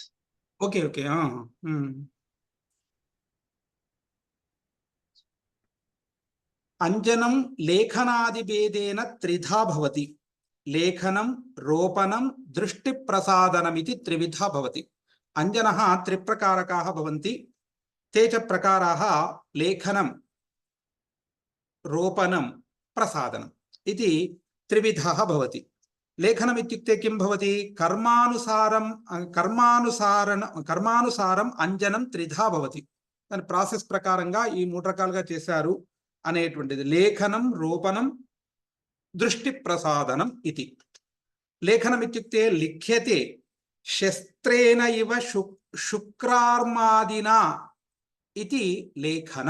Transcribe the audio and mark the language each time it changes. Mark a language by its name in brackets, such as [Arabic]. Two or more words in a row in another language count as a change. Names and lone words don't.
[Sanskrit] ఓకే. అంజనం లేఖనాది భేదేన త్రిధా భవతి. లేఖనం, రోపణం, దృష్టి ప్రసాదనమితి త్రివిధా భవతి. అంజనః త్రిప్రకారకాः భవంతి. ते च प्रकाराः लेखनं, रोपणं, प्रसादनम् इति त्रिविधः भवति. लेखनम् इत्युक्ते किं भवति? कर्मानुसारम् अंजनं त्रिधा भवति. [Telugu] దాని ప్రాసెస్ ప్రకారంగా ఈ 3 రకాలుగా చేశారు అనేటువంటిది. లేఖనం, రోపణం, దృష్టి ప్రసాదనం ఇది. [Sanskrit] లేఖనం ఇత్యుక్తే లిఖ్యతే శస్త్రేణ ఇవ శుక్రార్మాదినా ఇది లేఖనం.